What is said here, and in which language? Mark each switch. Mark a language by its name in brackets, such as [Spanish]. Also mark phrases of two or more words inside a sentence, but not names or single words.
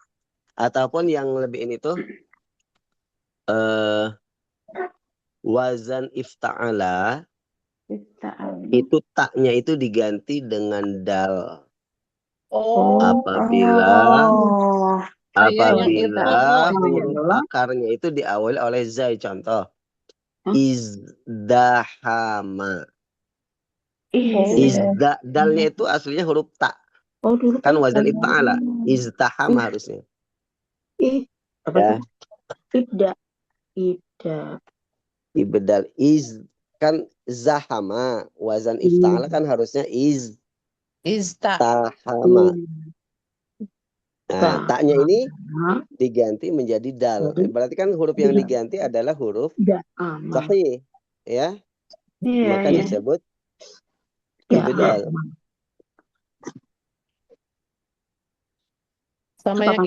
[Indonesian] Ataupun yang lebih ini tuh eh [Arabic] وزن افتعل [Indonesian] Ifta'al. itu taknya itu diganti dengan dal Oh, apabila Oh. kayak yang apabila itu huruf akarnya itu diawali oleh zai. Contoh Hah? izdahama. Iya. Dalnya itu aslinya huruf ta. Oh, dulu Kan kan wazan ada. [Arabic] افتعل. ازدحم harusnya. [Indonesian] Apa Ya, tuh? Ida. Ida. dibedal kan zahama. [Arabic] وزن افتعل [Indonesian] kan harusnya Ista. izdahama. Nah, Ba. taknya ini diganti menjadi dal. Berarti kan huruf yang Iya. diganti adalah huruf Ida. Aman. sahih. Ya, Iya, maka iya. disebut Ya, ibdal. Sama yang